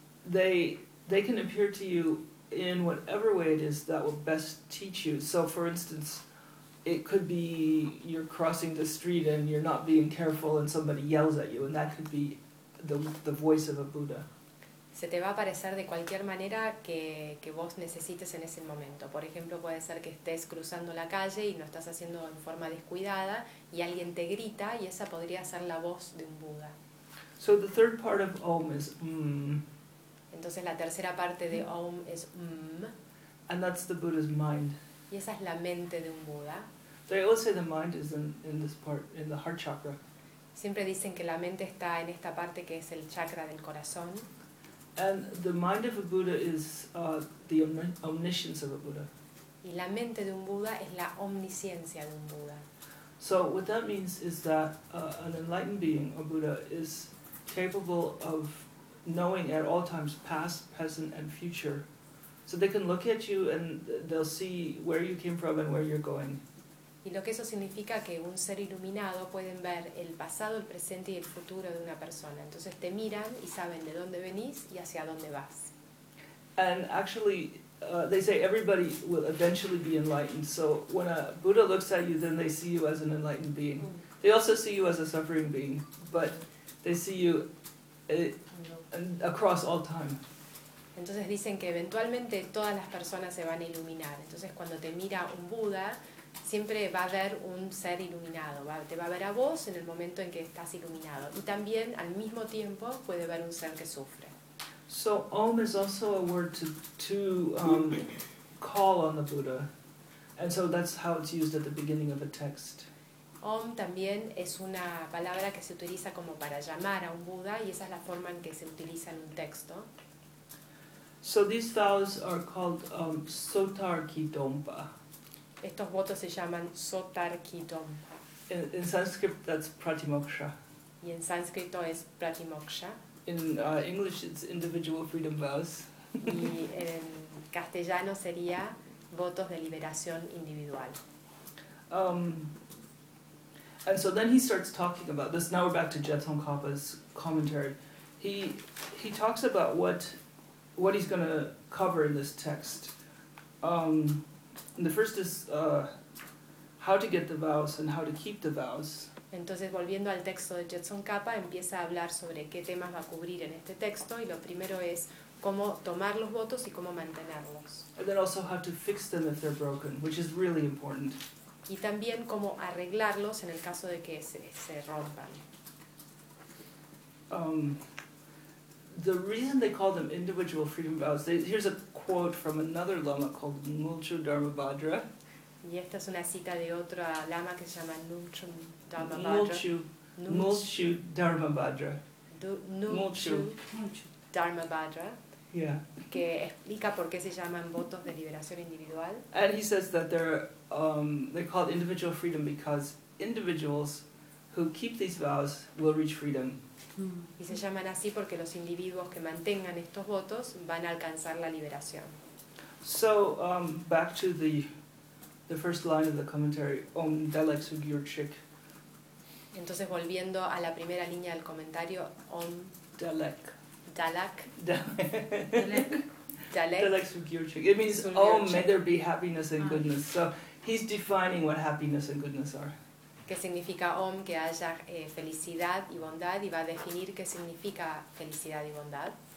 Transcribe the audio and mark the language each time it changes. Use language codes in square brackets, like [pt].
[en] They can appear to you in whatever way it is that will best teach you. So for instance, it could be you're crossing the street and you're not being careful and somebody yells at you, and that could be the voice of a Buddha. [es] Se te va a aparecer de cualquier manera que vos necesites en ese momento. Por ejemplo, puede ser que estés cruzando la calle y no estás haciendo en forma descuidada y alguien te grita, y esa podría ser la voz de un Buda. [en] So the third part of Om is Mm. [es] Entonces la tercera parte de Om es Mm. [en] And that's the Buddha's mind. [es] Y esa es la mente de un Buda. [en] They always say the mind is in this part, in the heart chakra. [es] Siempre dicen que la mente está en esta parte que es el chakra del corazón. [en] And the mind of a Buddha is the omniscience of a Buddha. [es] Y la mente de un Buda es la omnisciencia de un Buda. [en] So what that means is that an enlightened being, a Buddha, is capable of knowing at all times past, present, and future. So they can look at you and they'll see where you came from and where you're going. [es] Y lo que eso significa que un ser iluminado pueden ver el pasado, el presente y el futuro de una persona. Entonces te miran y saben de dónde venís y hacia dónde vas. [en] And actually, they say everybody will eventually be enlightened. So when a Buddha looks at you, then they see you as an enlightened being. They also see you as a suffering being, but they see you across all time. [es] Entonces dicen que eventualmente todas las personas se van a iluminar. Entonces cuando te mira un Buda, siempre va a haber un ser iluminado. Te va a ver a vos en el momento en que estás iluminado. Y también, al mismo tiempo, puede ver un ser que sufre. [en] So, Om is also a word to call on the Buddha. And so that's how it's used at the beginning of a text. [es] Om también es una palabra que se utiliza como para llamar a un Buda, y esa es la forma en que se utiliza en un texto. [en] So these vows are called Sotarki Dompa. [es] Estos votos se llaman Sotarki Dompa. [en] In Sanskrit, that's Pratimoksha. [es] Y en sánscrito es Pratimoksha. [en] In English, it's individual freedom vows. [es] Y en castellano sería votos de liberación individual. [en] And so then he starts talking about this. Now we're back to Jetsun Kapa's commentary. He talks about what he's going to cover in this text. The first is how to get the vows and how to keep the vows. [es] Entonces, volviendo al texto de Jetsun Kapa, empieza a hablar sobre qué temas va a cubrir en este texto, y lo primero es cómo tomar los votos y cómo mantenerlos. [en] And then also how to fix them if they're broken, which is really important. [es] Y también cómo arreglarlos en el caso de que se rompan. [en] The reason they call them individual freedom vows, here's a quote from another lama called Nulchu Dharmabhadra. [es] Y esta es una cita de otro lama que se llama Nulchu Dharmabhadra. Nulchu Dharmabhadra. Nulchu Dharmabhadra. [en] Yeah. [es] Que explica por qué se llaman votos de liberación individual. [en] And he says that they're called individual freedom because individuals who keep these vows will reach freedom. [es] Y se llaman así porque los individuos que mantengan estos votos van a alcanzar la liberación. [en] So, back to the first line of the commentary, Om Delek Sugyur Chik. [es] Entonces, volviendo a la primera línea del comentario, Om [bo] Delek. Dalak. Dalek. Dalek. Dalek Sugyur Chik. [en] It means, oh, may there be happiness and goodness. So, he's defining what happiness and goodness are. [es] Que significa Om, que haya felicidad y bondad, y va a definir qué significa felicidad y bondad.